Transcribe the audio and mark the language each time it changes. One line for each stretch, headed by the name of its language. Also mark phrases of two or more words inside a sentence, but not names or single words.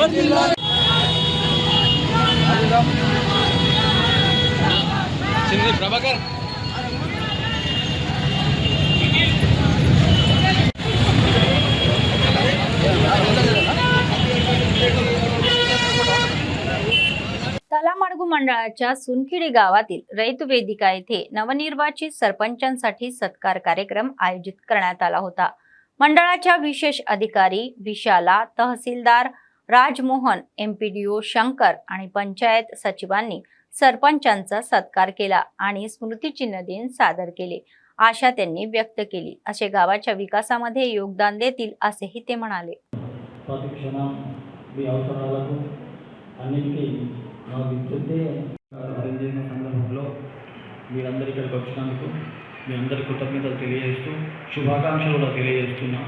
Marathi: ప్రభాకర్ तलामडगू मंडळाच्या सुनखिडी गावातील रैत वेदिका येथे नवनिर्वाचित सरपंचांसाठी सत्कार कार्यक्रम आयोजित करण्यात आला होता। मंडळाच्या विशेष अधिकारी विशाला, तहसीलदार राजमोहन, MPDO शंकर आणि पंचायत सचिवांनी सरपंचांचा सत्कार केला आणि स्मृतिचिन्ह दिन सादर केले। आशा त्यांनी व्यक्त केली। असे गावाच्या विकासामध्ये योगदान देतील असेही ते म्हणाले।
Telugu: నా విద్యుత్తే అరేంజ్ చేసిన సందర్భంలో మీరందరూ ఇక్కడికి వచ్చినందుకు మీ అందరి కృతజ్ఞతలు తెలియజేస్తూ శుభాకాంక్షలు కూడా తెలియజేస్తున్నాం।